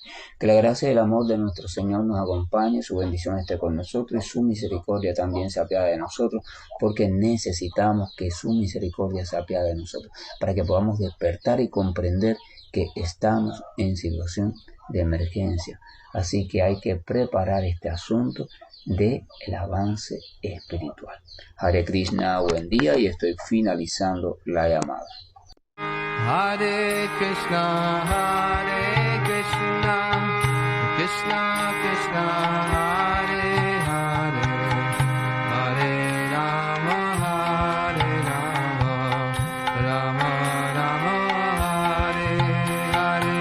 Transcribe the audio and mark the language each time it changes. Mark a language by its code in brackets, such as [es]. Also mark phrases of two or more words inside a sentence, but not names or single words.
[es] Que la gracia y el amor de nuestro Señor nos acompañe, su bendición esté con nosotros y su misericordia también se apiade de nosotros, porque necesitamos que su misericordia se apiade de nosotros para que podamos despertar y comprender que estamos en situación de emergencia. Así que hay que preparar este asunto del avance espiritual. [sa] Hare Krishna, [es] buen día, y estoy finalizando la llamada. [sa] Hare Krishna, Krishna Krishna, Hare Hare, Hare Rama, Rama Rama, Hare Hare.